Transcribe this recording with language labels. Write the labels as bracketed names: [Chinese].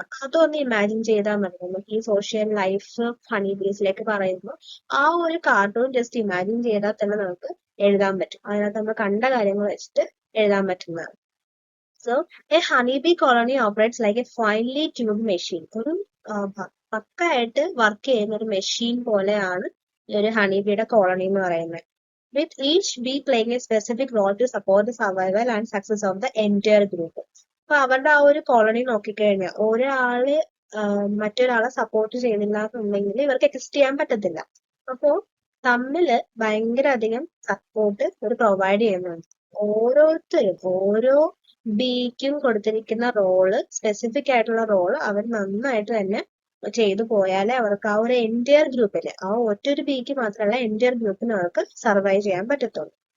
[Malayalam] അപ്പൊ അതൊന്ന് ഇമാജിൻ ചെയ്താൽ മതി. നമുക്ക് ഈ സോഷ്യൽ ലൈഫ് ഹണി ബീസിലേക്ക് പറയുമ്പോൾ ആ ഒരു കാർട്ടൂൺ ജസ്റ്റ് ഇമാജിൻ ചെയ്താൽ തന്നെ നമുക്ക് എഴുതാൻ പറ്റും. അതിനകത്ത് നമ്മൾ കണ്ട കാര്യങ്ങൾ വെച്ചിട്ട് എഴുതാൻ പറ്റുന്നതാണ്. [English] So a honeybee colony operates like a finely tuned machine. [Malayalam] ഒരു പക്കായിട്ട് വർക്ക് ചെയ്യുന്ന ഒരു മെഷീൻ പോലെയാണ് ഒരു ഹണിബിയുടെ കോളനി എന്ന് പറയുന്നത്. [English] With each bee playing a specific role to support the survival and success of the entire group. [Malayalam] അപ്പൊ അവരുടെ ആ ഒരു കോളനി നോക്കിക്കഴിഞ്ഞാൽ ഒരാള് മറ്റൊരാളെ സപ്പോർട്ട് ചെയ്യുന്നില്ല എന്നുണ്ടെങ്കിൽ ഇവർക്ക് എക്സിസ്റ്റ് ചെയ്യാൻ പറ്റത്തില്ല. അപ്പോ തമ്മില് ഭയങ്കര അധികം സപ്പോർട്ട് ഇവർ പ്രൊവൈഡ് ചെയ്യുന്നുണ്ട്. ഓരോരുത്തരും ഓരോ ബീക്കും കൊടുത്തിരിക്കുന്ന റോള്, സ്പെസിഫിക് ആയിട്ടുള്ള റോള് അവർ നന്നായിട്ട് തന്നെ ചെയ്തു പോയാലേ അവർക്ക് ആ ഒരു എൻറ്റയർ ഗ്രൂപ്പില്, ആ ഒറ്റൊരു ബീക്ക് മാത്രമല്ല എൻറ്റയർ ഗ്രൂപ്പിന് അവർക്ക് സർവൈവ് ചെയ്യാൻ പറ്റത്തുള്ളൂ.